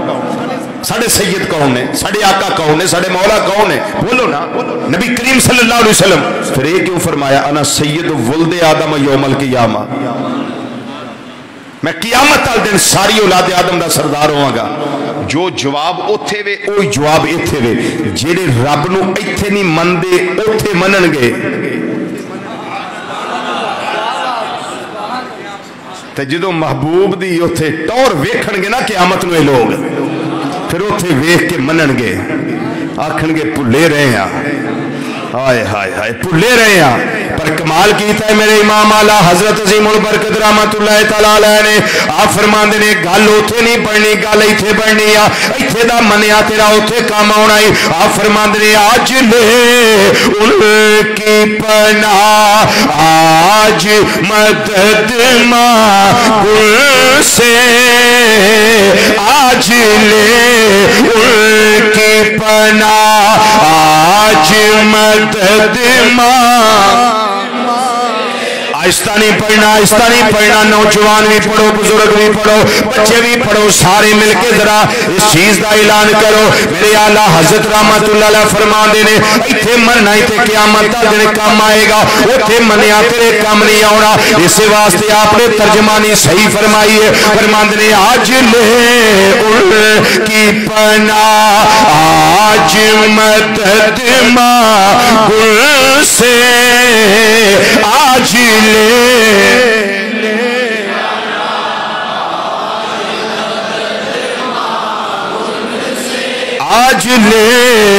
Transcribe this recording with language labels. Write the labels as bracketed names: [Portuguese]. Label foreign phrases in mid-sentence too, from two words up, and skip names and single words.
[Punjabi] ساڈے سید کون ہے؟ ساڈے آقا کون ہے؟ ساڈے مولا کون ہے؟ بولو نا. نبی کریم [Arabic] صلی اللہ علیہ وسلم [Urdu] پھر یہ کیوں فرمایا [Arabic] انا سید ولد آدم یوم القیامہ، [Punjabi] میں قیامت والے دن ساری اولاد آدم دا سردار ہواں گا. جو جواب اوتھے وے اوہی جواب ایتھے وے. جڑے رب نو ایتھے نہیں مندے اوتھے منن گے تے جدوں محبوب دی اوتھے ٹور ویکھن گے نا قیامت نو اے لوگ پھر اوتھے ویکھ کے منن گے، آکھن گے بھلے رہے ہیں. ہائے ہائے ہائے بھلے رہے ہیں. پر کمال کیتا ہے میرے امام اعلی حضرت عظیم البرکت [Arabic] رحمت اللہ تعالی علیہ [Punjabi] نے. آپ فرماندے نے گل اوتھے نہیں پڑھنی، گل ایتھے پڑھنی آ. ایتھے دا منیا تیرا اوتھے کام آنا ہی. آپ فرماندے نے [Urdu] آج لے ان کی پناہ، آج مدد مانگ سے، آج لے ان کی پناہ، آج مدد مانگ. [Punjabi] آہستہ نہیں پڑھنا، آہستہ نہیں پڑھنا. نوجوان بھی پڑھو، بزرگ بھی پڑھو، بچے بھی پڑھو، سارے مل کے ذرا اس چیز دا اعلان کرو. میرے اعلیٰ حضرت [Arabic] رحمت اللہ علیہ [Punjabi] فرماندے نے ایتھے مرنا ایتھے قیامت دا دن کام آئے گا، اوتھے منیا تیرے کام نہیں آنا. [Urdu] اس واسطے آپ نے ترجمانی صحیح فرمائی ہے. [Punjabi] فرماندے نے [Urdu] آج لے ان کی پناہ، آج مدد مانگ سے، آج آج لے